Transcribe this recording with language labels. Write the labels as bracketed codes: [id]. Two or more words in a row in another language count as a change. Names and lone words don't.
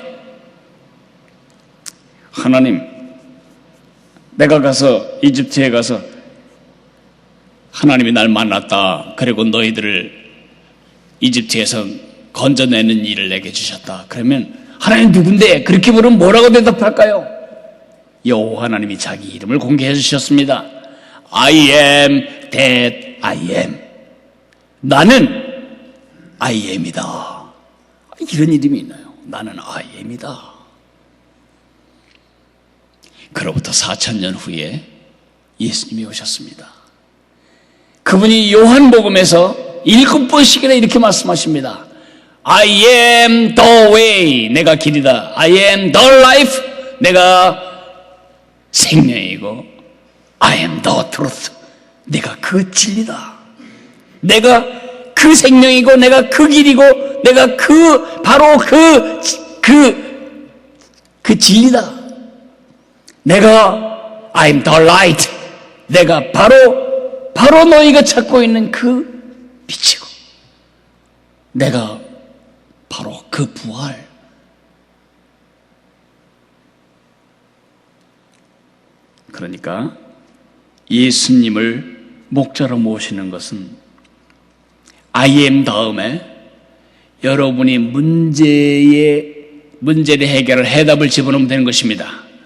[ko] 하나님, 내가 가서 이집트에 가서 하나님이 날 만났다. 그리고 너희들을 이집트에서 건져내는 일을 내게 주셨다. 그러면 하나님 누군데? 그렇게 물으면 뭐라고 대답할까요? 여호와 하나님이 자기 이름을 공개해 주셨습니다. [en] I am that I am. [ko] 나는 [en] I am [ko] 이다. 이런 이름이 있나요? 나는 [en] I am [ko] 이다. 그로부터 4000년 후에 예수님이 오셨습니다. 그분이 요한복음에서 7번씩이나 이렇게 말씀하십니다. [en] I am the way. [ko] 내가 길이다. [en] I am the life. [ko] 내가 생명이고, [en] I am the truth. [ko] 내가 그 진리다. 내가 그 생명이고, 내가 그 길이고, 내가 바로 그 그 진리다. [en] 내가 I'm the light. [ko] 내가 바로 너희가 찾고 있는 그 빛이고, 내가 바로 그 부활. 그러니까 예수님을 목자로 모시는 것은 [en] I am [ko] 다음에 여러분이 문제를 해결할 해답을 집어넣으면 되는 것입니다.